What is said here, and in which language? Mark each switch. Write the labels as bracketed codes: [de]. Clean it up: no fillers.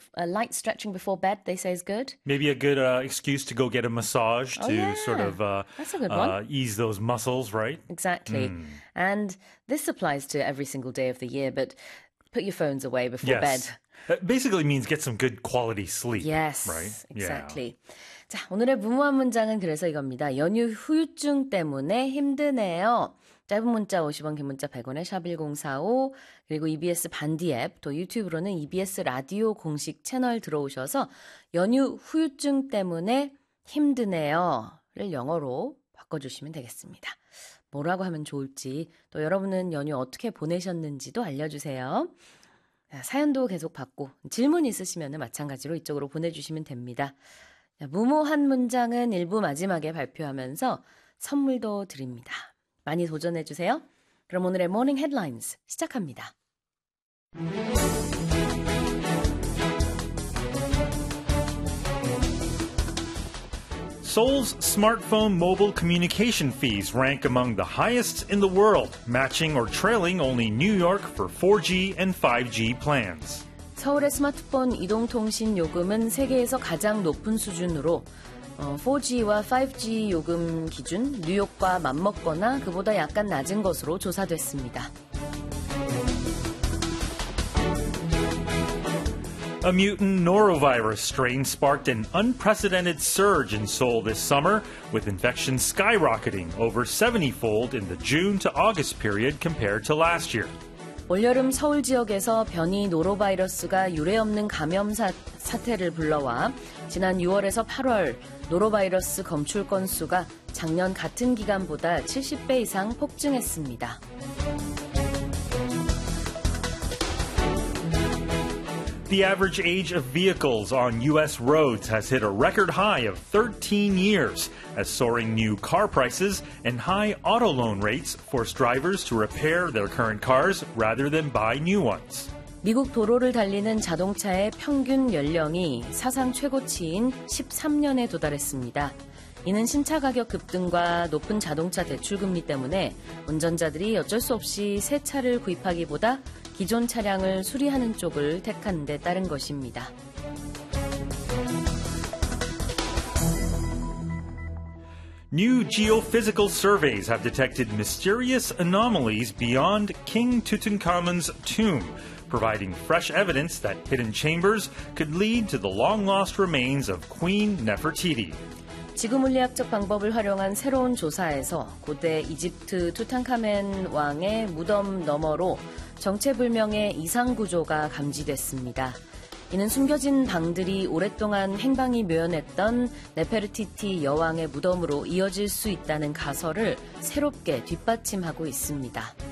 [en] A light stretching before bed, they say, is good. Maybe a good excuse to go get a massage to sort of ease those muscles, right? Exactly. Mm. And this applies to every single day of the year, but put your phones away before bed. It basically means get some good quality sleep. Yes, right? Exactly. Yeah. [ko] 자, 오늘의 무모한 문장은 그래서 이겁니다. 연휴 후유증 때문에 힘드네요. 짧은 문자 50원, 긴 문자 100원에 샵 1045, 그리고 EBS 반디 앱, 또 유튜브로는 EBS 라디오 공식 채널 들어오셔서 연휴 후유증 때문에 힘드네요를 영어로 바꿔주시면 되겠습니다. 뭐라고 하면 좋을지, 또 여러분은 연휴 어떻게 보내셨는지도 알려주세요. 자, 사연도 계속 받고 질문 있으시면 마찬가지로 이쪽으로 보내주시면 됩니다. 무모한 문장은 일부 마지막에 발표하면서 선물도 드립니다. 많이 도전해 주세요. 그럼 오늘의 모닝 헤드라인스 시작합니다. [en] 소울's smartphone mobile communication fees rank among the highest in the world, matching or trailing only New York for 4G and 5G plans. [ko] 서울의 스마트폰 이동통신 요금은 세계에서 가장 높은 수준으로 4G와 5G 요금 기준 뉴욕과 맞먹거나 그보다 약간 낮은 것으로 조사됐습니다. [en] A mutant norovirus strain sparked an unprecedented surge in Seoul this summer, with infections skyrocketing over 70-fold in the June to August period compared to last year. [ko] 올여름 서울 지역에서 변이 노로바이러스가 유례없는 감염 사태를 불러와 지난 6월에서 8월 노로바이러스 검출 건수가 작년 같은 기간보다 70배 이상 폭증했습니다. [en] The average age of vehicles on U.S. roads has hit a record high of 13 years as soaring new car prices and high auto loan rates force drivers to repair their current cars rather than buy new ones. [ko] 미국 도로를 달리는 자동차의 평균 연령이 사상 최고치인 13년에 도달했습니다. 이는 신차 가격 급등과 높은 자동차 대출 금리 때문에 운전자들이 어쩔 수 없이 새 차를 구입하기보다 기존 차량을 수리하는 쪽을 택한 데 따른 것입니다. [en] New geophysical surveys have detected mysterious anomalies beyond King Tutankhamun's tomb, providing fresh evidence that hidden chambers could lead to the long-lost remains of Queen Nefertiti. [ko] 지구물리학적 방법을 활용한 새로운 조사에서 고대 이집트 투탕카멘 왕의 무덤 너머로 정체불명의 이상 구조가 감지됐습니다. 이는 숨겨진 방들이 오랫동안 행방이 묘연했던 네페르티티 여왕의 무덤으로 이어질 수 있다는 가설을 새롭게 뒷받침하고 있습니다.